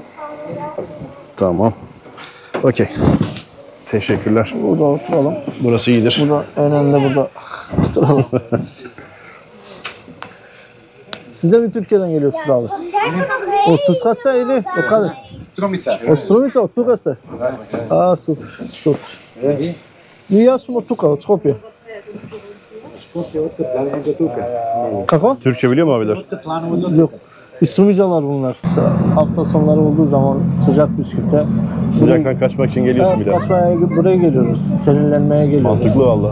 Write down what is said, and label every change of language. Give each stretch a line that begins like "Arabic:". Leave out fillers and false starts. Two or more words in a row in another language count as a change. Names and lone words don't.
Turkish: Tamam. Okey. Teşekkürler. Burada oturalım. Burası iyidir. Burada önünde burada oturalım. Siz de mi Türkiye'den geliyorsunuz abi? Otuz hasta öyle. O kadar. Ostromica, otuz hasta.
Macedonian: Aa super, super. Ja sam od tuka, od Skopje. Kako?
Turkish: Türkçe biliyor mu abiler? Yok. İstrumicalar bunlar. Hafta sonları olduğu zaman sıcak Üsküp'te. Sıcaktan kaçmak için geliyorsun bir de. Kaçmaya buraya geliyoruz. Serinlenmeye geliyoruz. Mantıklı valla.